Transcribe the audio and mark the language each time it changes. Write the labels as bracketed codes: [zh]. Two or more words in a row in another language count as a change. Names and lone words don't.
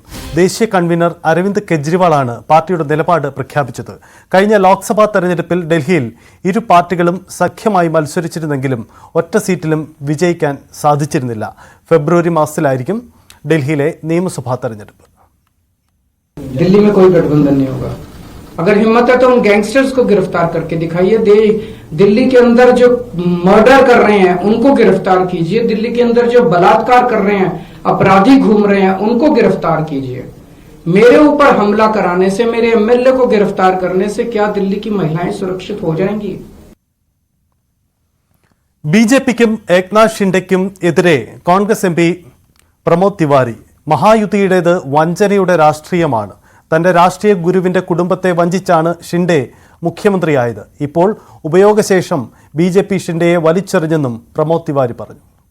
[ml] ദേശീയ കൺവീനർ അരവിന്ദ് കെജ്രിവാളാണ് പാർട്ടിയുടെ നിലപാട് പ്രഖ്യാപിച്ചത്. കഴിഞ്ഞ ലോക്സഭാ തെരഞ്ഞെടുപ്പിൽ ഡൽഹിയിൽ ഇരു പാർട്ടികളും സഖ്യമായി മത്സരിച്ചിരുന്നെങ്കിലും ഒറ്റ സീറ്റിലും വിജയിക്കാൻ സാധിച്ചിരുന്നില്ല. ഫെബ്രുവരി മാസത്തിലായിരിക്കും ഡൽഹിയിലെ നിയമസഭാ തെരഞ്ഞെടുപ്പ്. [hi] दिल्ली में कोई गठबंधन नहीं होगा। अगर हिम्मत है तो उन गैंगस्टर्स को गिरफ्तार करके दिखाइए। दिल्ली के अंदर जो मर्डर कर रहे हैं उनको गिरफ्तार कीजिए। दिल्ली के अंदर जो बलात्कार कर रहे हैं, अपराधी घूम रहे हैं, उनको गिरफ्तार कीजिए। मेरे ऊपर हमला कराने से, मेरे एमएलए को गिरफ्तार करने से क्या दिल्ली की महिलाएं सुरक्षित हो जाएंगी? [ml] ബിജെപിക്കും ഏക്നാഥ് ഷിൻഡെയ്ക്കും എതിരെ കോൺഗ്രസ് എം പി പ്രമോദ് തിവാരി മഹായുതിയുടേത് വഞ്ചനയുടെ രാഷ്ട്രീയമാണ്. തന്റെ രാഷ്ട്രീയ ഗുരുവിന്റെ കുടുംബത്തെ വഞ്ചിച്ചാണ് ഷിൻഡെ മുഖ്യമന്ത്രിയായത്. ഇപ്പോൾ ഉപയോഗശേഷം ബിജെപി ഷിൻഡെയെ വലിച്ചെറിഞ്ഞെന്നും പ്രമോദ് തിവാരി പറഞ്ഞു.